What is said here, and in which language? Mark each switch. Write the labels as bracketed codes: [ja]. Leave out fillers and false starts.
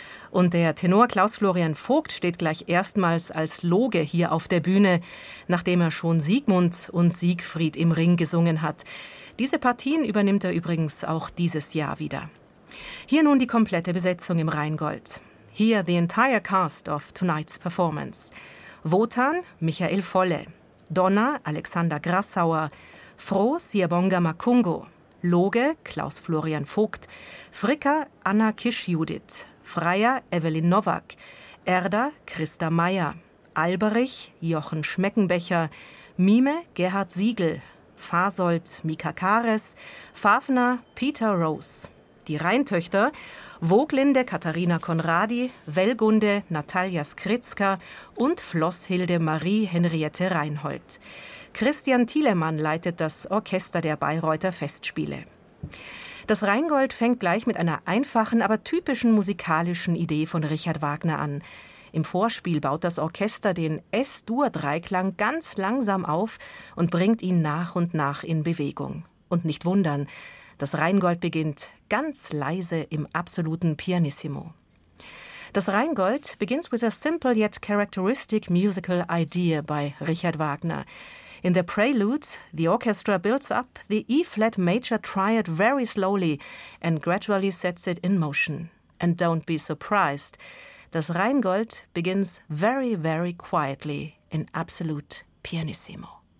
[de] Und der Tenor Klaus-Florian Vogt steht gleich erstmals als Loge hier auf der Bühne, nachdem er schon Siegmund und Siegfried im Ring gesungen hat. Diese Partien übernimmt er übrigens auch dieses Jahr wieder. Hier nun die komplette Besetzung im Rheingold. [en] Here the entire cast of tonight's performance. [de] Wotan, Michael Volle. Donna, Alexander Grassauer. Froh, Siabonga Makungo. Loge, Klaus-Florian Vogt. Fricker, Anna Kisch-Judith. Freier, Evelyn Nowak. Erda, Christa Meier. Alberich, Jochen Schmeckenbecher. Mime, Gerhard Siegel. Fasold, Mika Kares. Fafner, Peter Rose. Die Rheintöchter, Woglinde, Katharina Konradi, Wellgunde, Natalia Skritzka und Flosshilde Marie-Henriette Reinhold. Christian Thielemann leitet das Orchester der Bayreuther Festspiele. Das Rheingold fängt gleich mit einer einfachen, aber typischen musikalischen Idee von Richard Wagner an. Im Vorspiel baut das Orchester den S-Dur-Dreiklang ganz langsam auf und bringt ihn nach und nach in Bewegung. Und nicht wundern, das Rheingold beginnt ganz leise im absoluten Pianissimo. [en] Das Rheingold begins with a simple yet characteristic musical idea by Richard Wagner. In the prelude, the orchestra builds up the E-flat major triad very slowly and gradually sets it in motion. And don't be surprised, das Rheingold begins very, very quietly in absolute pianissimo.